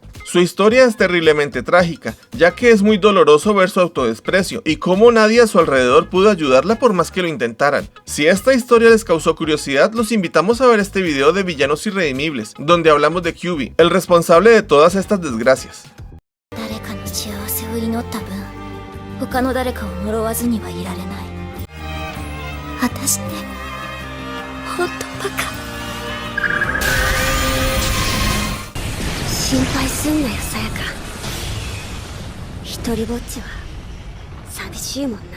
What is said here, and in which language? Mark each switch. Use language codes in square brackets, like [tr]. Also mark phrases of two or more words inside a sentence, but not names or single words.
[es] Su historia es terriblemente trágica, ya que es muy doloroso ver su autodesprecio y cómo nadie a su alrededor pudo ayudarla por más que lo intentaran. Si esta historia les causó curiosidad, los invitamos a ver este video de Villanos Irredimibles, donde hablamos de Kyuubi, el responsable de todas estas desgracias. [ja] 他の誰かを呪わずにはいられない。私って本当バカ。心配すんなよ、さやか。一人ぼっちは寂しいもんな。